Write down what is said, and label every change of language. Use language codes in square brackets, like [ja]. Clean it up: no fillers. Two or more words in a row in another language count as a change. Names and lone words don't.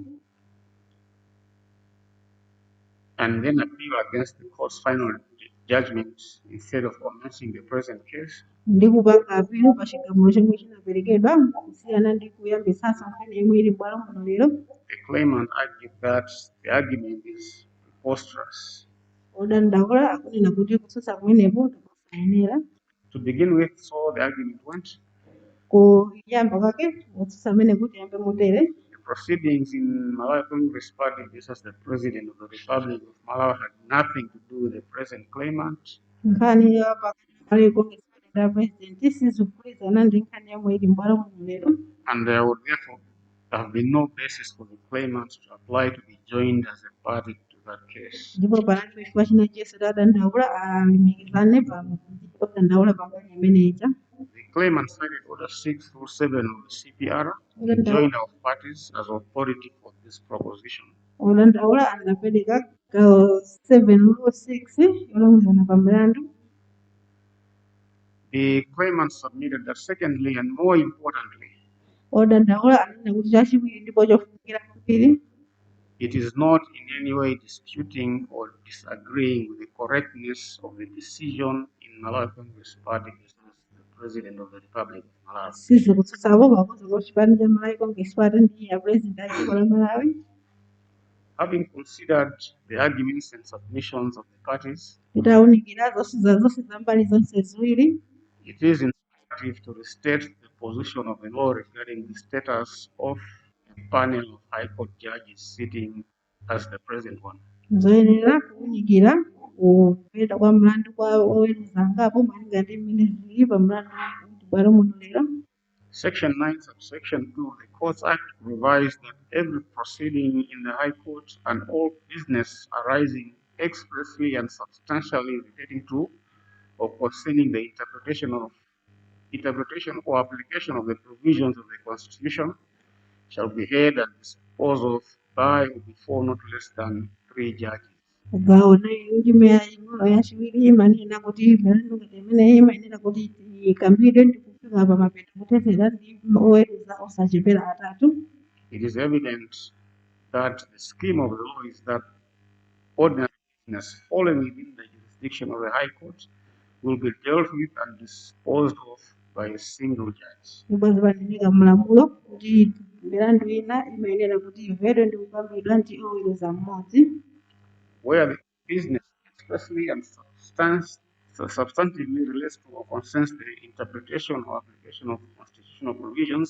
[en] and then appeal against the court's final judgment instead of commencing the present case. [ny] ndi kupanga apilo pa chigamulo chomwe chinaperekedwa kusiyana ndi kuyambitsanso nkhani yomwe ili m'bwalo muno lero. [en] The claimant argued that the argument is preposterous. [ny] Odandaula akunena kuti kutsutsa kumenepo ndikosayenera. [en] To begin with, so the argument went. [ny] Kuyamba kwake kutsutsa amene kuti yambe motere. [en] The proceedings in Malawi Congress Party versus the President of the Republic of Malawi had nothing to do with the present claimant. [ny] Nkhani ya pa Malawi Congress Party [en] da president [ny] sizikugwirizana ndi nkhani yomwe ili m'bwalo muno lero. [en] And there would therefore have been no basis for the claimant to apply to be joined as a party to that case. [ny] Ndipo panalibe chifukwa china chonse chodandaula alumikizane pa odandaula pa nkhani imeneyi. [en] The claimant cited Order 6 through 7 of the CPR to join our parties as authority for this proposition. [ny] Odandaula anapereka 706 yolumikizana pa mlandu. [en] The claimant submitted that secondly and more importantly, [ny] Odandaula anena kuti chachiwiri ndipo chofunikira kwambiri. [en] It is not in any way disputing or disagreeing with the correctness of the decision in Malawi Congress Party versus the President of the Republic of Malawi. [ny] Sizikutsutsapo pakuti chipani cha Malawi Congress Party ndi ya president a dziko la Malawi. [en] Having considered the arguments and submissions of the parties, [ny] Titawunikira zonse za mbali zonse ziwiri. [en] it is imperative to restate the position of the law regarding the status of a panel of High Court judges sitting as the present one. [ny] Zoyenera kuwunikira kupita kwa mlandu kwa oweruza ngapo malinga ndi mmene zili pa mlandu m'bwalo muno lero. [en] Section 9, subsection 2 of the Courts Act provides that every proceeding in the High Court and all business arising expressly and substantially relating to or concerning the interpretation or application of the provisions of the Constitution shall be heard and disposed of by or before not less than 3 judges. [ny] Ugaona indime yaing'ono yachiwiri imanena kuti milandu ngati imeneyi imayenera kuti ikambidwe ndi kufika pa mapeto kutetezera ndi oweruza osachepera atatu. [en] It is evident that the scheme of the law is that ordinary business falling within the jurisdiction of the High Court will be dealt with and disposed of by a single judge. [ny] Ndipo zimachitika mlamulo kuti milandu ina imayenera kuti imvedwe ndi kukambidwa ndi oweruza mmodzi. [en] Where the business expressly and substantively relates to or concerns the interpretation or application of constitutional provisions,